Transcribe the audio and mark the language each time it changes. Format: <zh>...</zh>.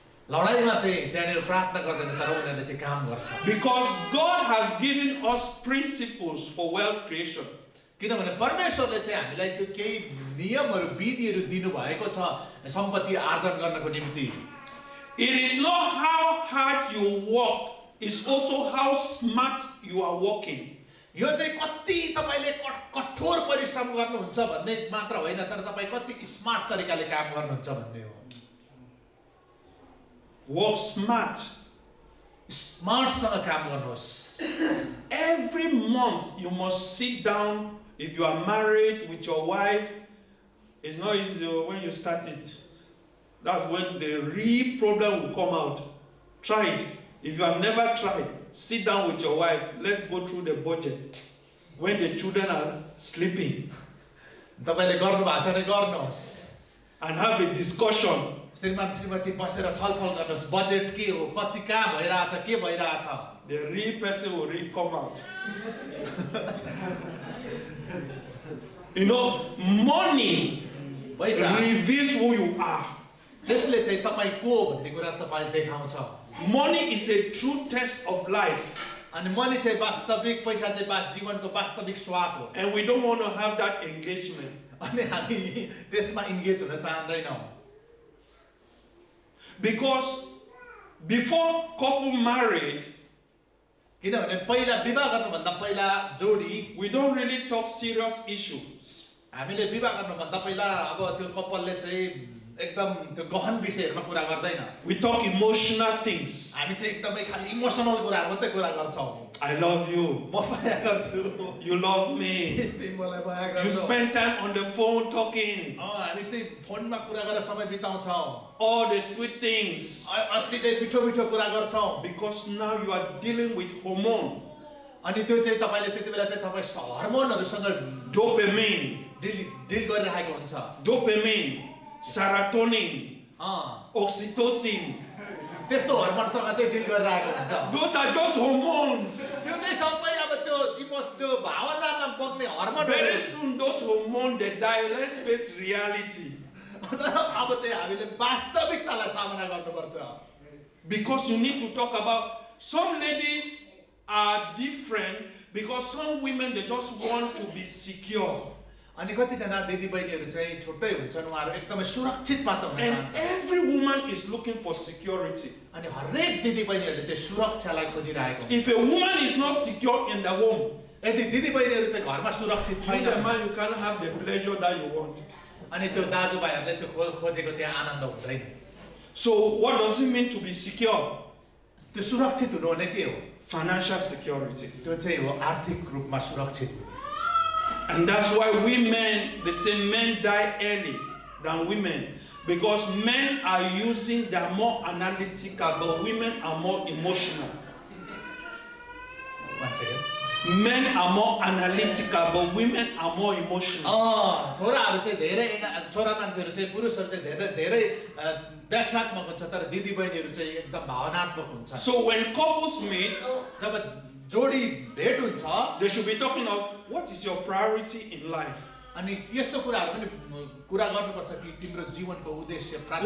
<ne>लडाईमा चाहिँ त्यहाँनिर प्रार्थना गर्दैन तर उनीहरूले चाहिँ काम गर्छ.</ne> <en>Because God has given us principles for wealth creation.</en> <ne>किनभने परमेश्वरले चाहिँ हामीलाई त्यो केही नियमहरू विधिहरू दिनु भएको छ सम्पत्ति आर्जन गर्नको निम्ति.</ne> <en>It is not how hard you work, it's also how smart you are working.</en> <ne>यो चाहिँ कति तपाईले कठोर परिश्रम गर्नुहुन्छ भन्ने मात्र होइन तर तपाई कति स्मार्ट तरिकाले काम गर्नुहुन्छ भन्ने हो.</ne> <en>Work smart.</en> <ne>स्मार्टसँग काम गर्नुहोस्.</ne> <en>Every month you must sit down. If you are married with your wife, it's not easy when you start it. That's when the real problem will come out. Try it. If you have never tried, sit down with your wife. Let's go through the budget. When the children are sleeping.</en> <ne>तपाईले गर्नु भएको छ भने गर्नुहोस्.</ne> <en>And have a discussion.</en> <ne>श्रीमान श्रीमती बसेर छलफल गर्नुहोस्. बजेट के हो, कति काम भइराछ, के भइराछ.</ne> <en>The real person will really come out. You know, money reveals who you are.</en> <ne>त्यसले चाहिँ तपाई को भन्ने कुरा तपाईले देखाउँछ.</ne> <en>Money is a true test of life.</en> <ne>अनि मनी चाहिँ वास्तविक पैसा चाहिँ जीवनको वास्तविक स्वाद हो.</ne> <en>And we don't want to have that engagement.</en> <ne>अनि हामी त्यसमा इन्गेज हुन चाहदैनौं.</ne> <en>Because before couple married,</en> <ne>किनभने पहिला विवाह गर्नुभन्दा पहिला जोडी</ne> <en>we don't really talk serious issues.</en> <ne>हामीले विवाह गर्नुभन्दा पहिला अब त्यो कपलले चाहिँ एकदम त्यो गहन विषयहरुमा कुरा गर्दैन.</ne> <en>We talk emotional things.</en> <ne>हामी चाहिँ एकदमै खाली इमोसनल कुराहरु मात्रै कुरा गर्छौं.</ne> <en>I love you.</en> <ne>म माया गर्छु.</ne> <en>You love me.</en> <ne>तिमी मलाई माया गर्छौ.</ne> <en>You spend time on the phone talking.</en> <ne>हामी चाहिँ फोनमा कुरा गरेर समय बिताउँछौं.</ne> <en>All the sweet things.</en> <ne>अति नै मिठो मिठो कुरा गर्छौं.</ne> <en>Because now you are dealing with hormone.</en> <ne>अनि त्यो चाहिँ तपाईले त्यतिबेला चाहिँ तपाई हार्मोनहरुसँग</ne> <en>Dopamine.</en> <ne>डिल गरिरहेको हुन्छ.</ne> <en>Dopamine, serotonin, oxytocin.</en> <ne>त्यस्तो हार्मोनसँग चाहिँ डिल गरिरहेको हुन्छ.</ne> <en>Those are just hormones.</en> <ne>त्यो चाहिँ सबै अब त्यो भावनामा बग्ने hormone.</ne> <en>Very soon those hormones they die. Let's face reality.</en> <ne>अब चाहिँ हामीले वास्तविकतालाई सामना गर्नुपर्छ.</ne> <en>Because you need to talk about some ladies are different because some women they just want to be secure.</en> <ne>अनि कतिजना दिदीबहिनीहरु चाहिँ छुट्टै हुन्छन् उहाँहरु एकदमै सुरक्षित मात्र हुन</ne> <en>And</en> <ne>चाहन्छन्.</ne> <en>every woman is looking for security.</en> <ne>अनि हरेक दिदीबहिनीहरुले चाहिँ सुरक्षालाई खोजिरहेको.</ne> <en>If a woman is not secure in the home,</en> <ne>यदि दिदीबहिनीहरु चाहिँ घरमा सुरक्षित</ne> <en>you the</en> <ne>छैन</ne> <en>man you can't have the pleasure that you want.</en> <ne>अनि त्यो दाजुभाइहरुले त्यो खोजेको त्यहाँ आनन्द हुँदैन.</ne> <en>So what does it mean to be secure?</en> <ne>त्यो सुरक्षित हुनु भने के हो?</ne> <en>Financial security.</en> <ne>त्यो चाहिँ हो आर्थिक रूपमा सुरक्षित।</ne> <en>And that's why they say men die early than women. Because men are they're more analytical, but women are more emotional. One second. Men are more analytical, but women are more emotional.</en> <ne>छोराहरू चाहिँ धेरै छोरा मान्छेहरू चाहिँ पुरुषहरू चाहिँ धेरै व्याख्यात्मक हुन्छ तर दिदी बहिनीहरू चाहिँ एकदम भावनात्मक हुन्छ।</ne> <en>So when couples meet,</en> <ne>जब जोडी भेट हुन्छ,</ne> <en>they should be talking of what is your priority in life.</en> <ne>अनि यस्तो कुराहरू पनि कुरा गर्नुपर्छ कि तिम्रो जीवनको उद्देश्य प्राप्त।</ne>